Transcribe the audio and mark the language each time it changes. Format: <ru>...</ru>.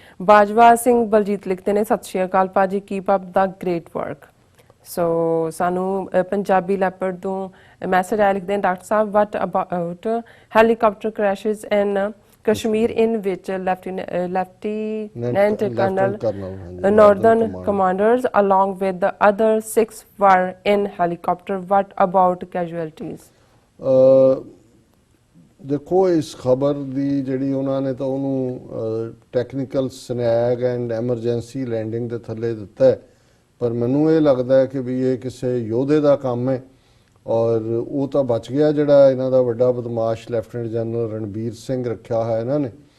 <pa>ਬਾਜਵਾ ਸਿੰਘ ਬਲਜੀਤ ਲਿਖਦੇ ਨੇ, ਸਤਿ ਸ਼੍ਰੀ ਅਕਾਲ ਭਾਜੀ,</pa> <en>Keep up the great work.</en> <pa>ਸੋ ਸਾਨੂੰ ਪੰਜਾਬੀ ਲੈਪਰਡ ਤੋਂ ਮੈਸੇਜ ਆਇਆ, ਲਿਖਦੇ ਨੇ, doctor Sahib</pa> <en>what about helicopter crashes in Kashmir in which Lieutenant Colonel Northern Commanders along with the other 6 were in helicopter, what about casualties?</en> <pa>ਦੇਖੋ ਇਸ ਖਬਰ ਦੀ ਜਿਹੜੀ ਉਹਨਾਂ ਨੇ ਤਾਂ ਉਹਨੂੰ</pa> <en>technical snag and emergency landing</en> <pa>ਦੇ ਥੱਲੇ ਦਿੱਤਾ ਹੈ, ਪਰ ਮੈਨੂੰ ਇਹ ਲੱਗਦਾ ਹੈ ਕਿ ਵੀ ਇਹ ਕਿਸੇ ਯੋਧੇ ਦਾ ਕੰਮ ਹੈ ਔਰ ਉਹ ਤਾਂ ਬਚ ਗਿਆ ਜਿਹੜਾ ਇਹਨਾਂ ਦਾ ਵੱਡਾ ਬਦਮਾਸ਼ ਲੈਫਟੀਨੈਂਟ ਜਨਰਲ ਰਣਬੀਰ ਸਿੰਘ ਰੱਖਿਆ ਹੋਇਆ ਇਹਨਾਂ ਨੇ।</pa>